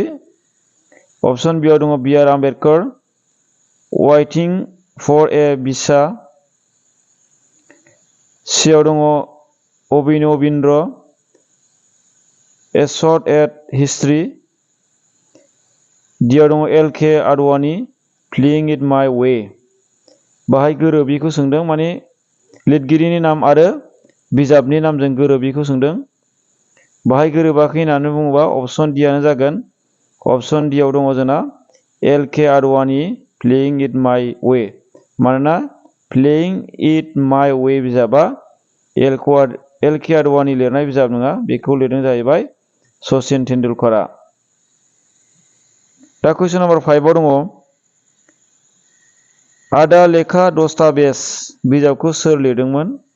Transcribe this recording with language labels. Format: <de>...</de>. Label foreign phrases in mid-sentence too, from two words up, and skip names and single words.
<brx>अपसन बि आव दङ बि आर आम्बेडकार वाइटिं फर ए भिसा। सि आव दङ अभिनबिन्द्र ए शट एट हिस्ट्री। डि आव दङ एल के आडवाणी प्लेइंग इट माय वे। बाहाय गोरोबिखौ सोंदों, माने लिरगिरिनि नाम आरो बिजाबनि नामजों गोरोबिखौ सोंदों। बाहाय गोरोबाखै होननानै बुङोबा अपसन डि आनो जागोन। अपसन डि आव दङ जोंना एल के आडवाणी प्लेइंग इट माय वे। मानोना प्लेइंग इट माय वे बिजाबा एल के आडवाणी लिरनाय बिजाब नङा, बेखौ लिरदों जाहैबाय सचिन तेन्दुलकारा। दा</brx> <en>question number</en> <brx>5 आव दङ आदा लेखा दस्तावेज बिजाबखौ सोर लिरदोंमोन?</brx>